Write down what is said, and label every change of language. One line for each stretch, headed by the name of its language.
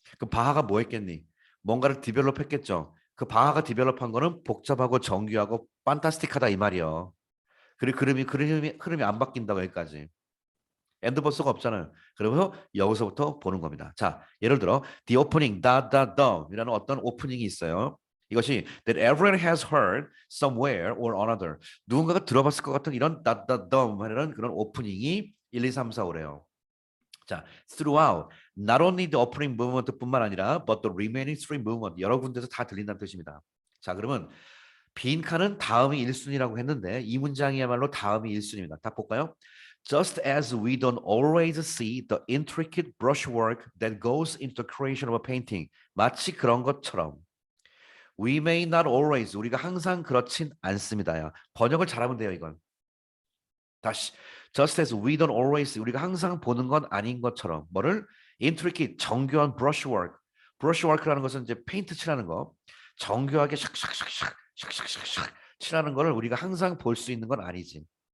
Korean: 그 바하가 뭐 했겠니? 뭔가를 디벨롭 했겠죠. 그 바하가 디벨롭한 거는 복잡하고 정교하고 판타스틱하다 이 말이요. 그리고 흐름이 안 바뀐다고 여기까지. 엔드버스가 없잖아요. 그러면서 여기서부터 보는 겁니다. 자, 예를 들어
English: the opening
Korean: 이라는 어떤 오프닝이 있어요. 이것이
English: that everyone has heard somewhere or another.
Korean: 누군가가 들어봤을 것 같은 이런 하는 그런 오프닝이 1, 2, 3, 4, 5래요.
English: 자, throughout not only the opening movement뿐만 아니라 but the remaining three movement
Korean: 여러 군데서 다 들린다는 뜻입니다. 자, 그러면 빈칸은 다음이 1순위라고 했는데 이 문장이야말로 다음이 1순위입니다. 다 볼까요?
English: Just as we don't always see the intricate brushwork that goes into the creation of a painting.
Korean: 마치 그런 것처럼
English: we may not always
Korean: 우리가 항상 그렇진 않습니다요. 번역을 잘하면 돼요, 이건. 다시
English: just as we don't always
Korean: 우리가 항상 보는 건 아닌 것처럼 뭐를 intricate 정교한 brushwork라는 것은 이제 페인트 칠하는 거 정교하게 샥샥샥샥 칠하는 거를 우리가 항상 볼 수 있는 건 아니지.